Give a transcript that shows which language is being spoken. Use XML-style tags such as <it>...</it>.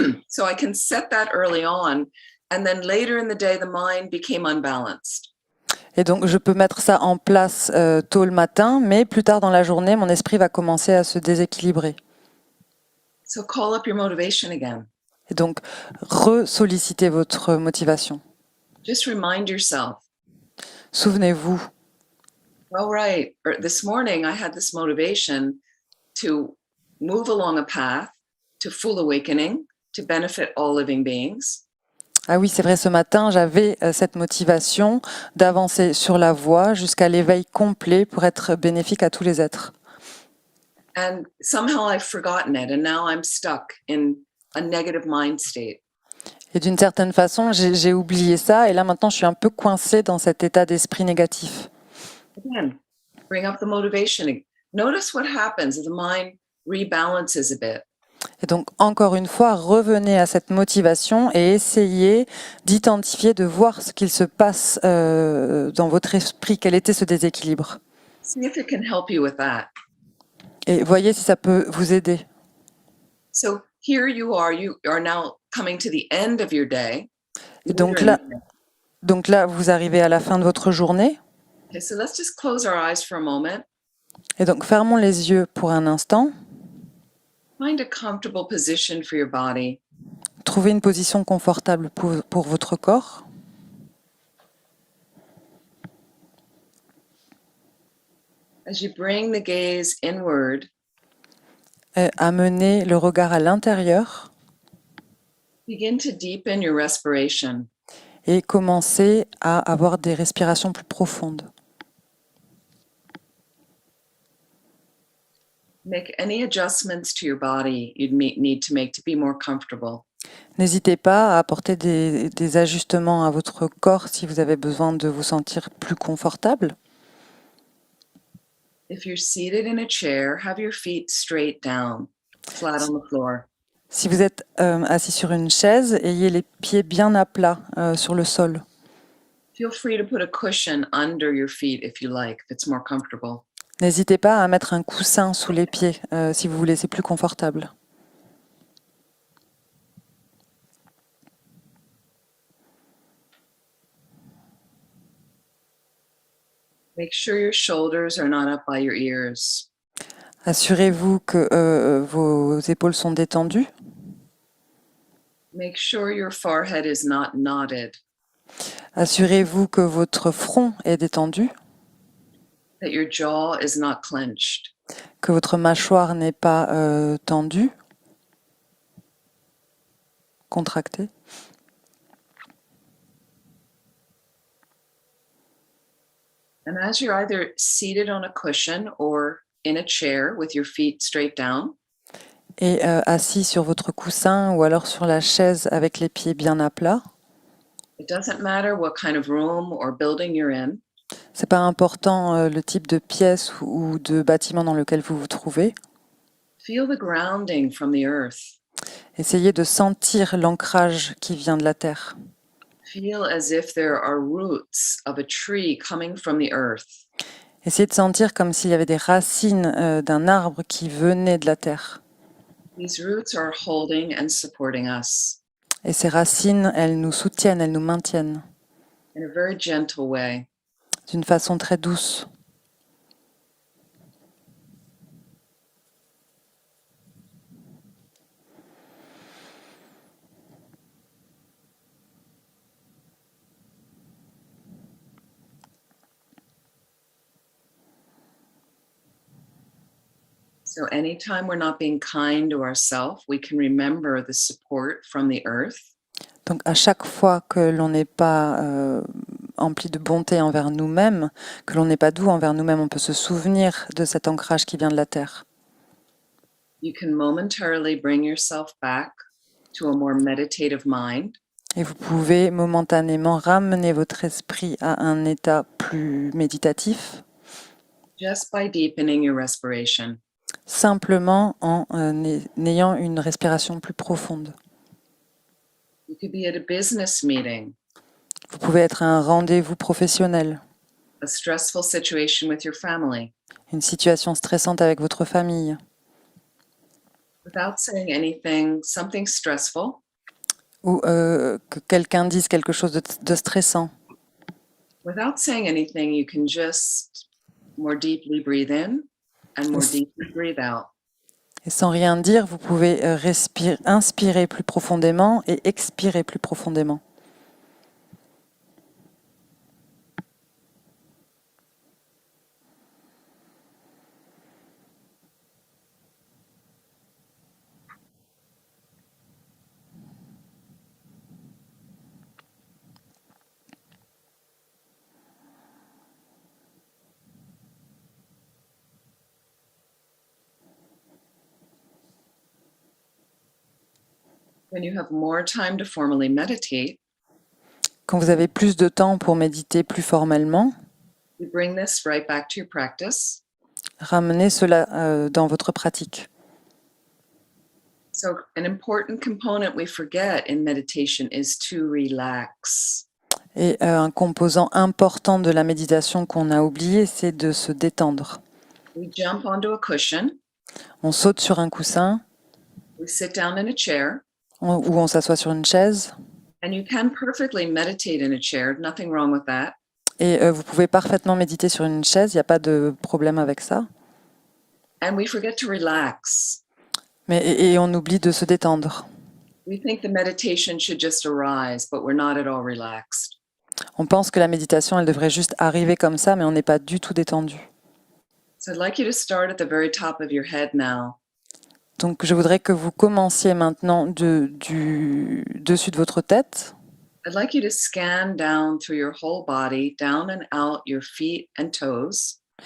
<en>So I can set that early on, and then later in the day, the mind became unbalanced.</en> <fr>Et donc, je peux mettre ça en place tôt le matin, mais plus tard dans la journée, mon esprit va commencer à se déséquilibrer.</fr> <en>So call up your motivation again.</en> <fr>Et donc, ressollicitez votre motivation.</fr> <en>Just remind yourself,</en> <fr>Souvenez-vous,</fr> <en>all right, this morning I had this motivation to move along a path to full awakening, to benefit all living beings.</en> <fr>ah oui, c'est vrai, ce matin, j'avais cette motivation d'avancer sur la voie jusqu'à l'éveil complet pour être bénéfique à tous les êtres.</fr> <en>And somehow I've forgotten it, and now I'm stuck in a negative mind state.</en> <fr>Et d'une certaine façon, j'ai oublié ça, et là maintenant, je suis un peu coincée dans cet état d'esprit négatif.</fr> <en>Again, bring up the motivation. Notice what happens if the mind rebalances a bit.</en> <fr>Et donc, encore une fois, revenez à cette motivation et essayez d'identifier, de voir ce qu'il se passe dans votre esprit, quel était ce déséquilibre.</fr> <en>See if it can help you with that.</en> <fr>Et voyez si ça peut vous aider.</fr> <en>So here you are now coming to the end of your day.</en> <fr>Et donc là, vous arrivez à la fin de votre journée.</fr> <en>Okay, so let's just close our eyes for a moment.</en> <fr>Et donc, fermons les yeux pour un instant.</fr> <en>Find a comfortable position for your body.</en> <fr>Trouvez une position confortable pour votre corps.</fr> <en>As you bring the gaze inward,</en> <fr>Amenez le regard à l'intérieur</fr> <en>begin to deepen your respiration.</en> <fr>et commencez à avoir des respirations plus profondes.</fr> <en>Make any adjustments to your body you'd need to make to be more comfortable.</en> <fr>N'hésitez pas à apporter des ajustements à votre corps si vous avez besoin de vous sentir plus confortable.</fr> <en>If you're seated in a chair, have your feet straight down, flat on the floor.</en> <fr>Si vous êtes assis sur une chaise, ayez les pieds bien à plat sur le sol.</fr> <en>Feel free to put a cushion under your feet if you like, if it's more comfortable.</en> <fr>N'hésitez pas à mettre un coussin sous les pieds si vous voulez, c'est plus confortable.</fr> <en>Make sure your shoulders are not up by your ears.</en> <fr>Assurez-vous que vos épaules sont détendues.</fr> <en>Make sure your forehead is not knotted,</en> <fr>Assurez-vous que votre front est détendu,</fr> <en>that your jaw is not clenched.</en> <fr>que votre mâchoire n'est pas tendue, contractée.</fr> <en>And as you're either seated on a cushion or in a chair with your feet straight down,</en> <fr>Et assis sur votre coussin ou alors sur la chaise avec les pieds bien à plat,</fr> <en>it doesn't matter what kind of room or building you're in.</en> <fr>c'est pas important le type de pièce ou de bâtiment dans lequel vous vous trouvez.</fr> <en>Feel the grounding from the earth.</en> <fr>Essayez de sentir l'ancrage qui vient de la terre.</fr> <en>Feel as if there are roots of a tree coming from the earth.</en> <fr>Essayez de sentir comme s'il y avait des racines d'un arbre qui venaient de la terre.</fr> <en>These roots are holding and supporting us</en> <fr>Et ces racines, elles nous soutiennent, elles nous maintiennent</fr> <en>in a very gentle way.</en> <fr>d'une façon très douce.</fr> <en>So anytime we're not being kind to ourselves, we can remember the support from the earth.</en> <fr>Donc à chaque fois que l'on n'est pas empli de bonté envers nous-mêmes, que l'on n'est pas doux envers nous-mêmes, on peut se souvenir de cet ancrage qui vient de la terre.</fr> <en>You can momentarily bring yourself back to a more meditative mind.</en> <fr>Et vous pouvez momentanément ramener votre esprit à un état plus méditatif,</fr> <en>Just by deepening your respiration.</en> <fr>simplement en ayant une respiration plus profonde.</fr> <en>You could be at a business meeting,</en> <fr>Vous pouvez être à un rendez-vous professionnel,</fr> <en>a stressful situation with your family,</en> <fr>une situation stressante avec votre famille,</fr> <en>without saying anything, something stressful.</en> <fr>ou que quelqu'un dise quelque chose de stressant.</fr> <en>Without saying anything, you can just more deeply breathe in and more Yes. deeply breathe out.</en> <fr>Et sans rien dire, vous pouvez inspirer plus profondément et expirer plus profondément.</fr> <en>When you have more time to formally meditate,</en> <fr>Quand vous avez plus de temps pour méditer plus formellement,</fr> <en>you bring this right back to your practice.</en> <fr>ramenez cela dans votre pratique.</fr> <en>So, an important component we forget in meditation is to relax.</en> <fr>Et un composant important de la méditation qu'on a oublié, c'est de se détendre.</fr> <en>We jump onto a cushion,</en> <fr>On saute sur un coussin</fr> <en>we sit down in a chair,</en> <fr>ou on s'assoit sur une chaise.</fr> <en>and you can perfectly meditate in a chair, nothing wrong with that.</en> <fr>Et vous pouvez parfaitement méditer sur une chaise, il n'y a pas de problème avec ça.</fr> <en>And we forget to relax.</en> <fr>Mais, et on oublie de se détendre.</fr> <en>We think the meditation should just arise, but we're not at all relaxed.</en> <fr>On pense que la méditation, elle devrait juste arriver comme ça, mais on n'est pas du tout détendu.</fr> <en>So I'd like you to start at the very top of your head now.</en> <fr>Donc je voudrais que vous commenciez maintenant du dessus de votre tête.</fr> <en>I'd like you to scan down through your whole body, down and out your feet and toes.</en>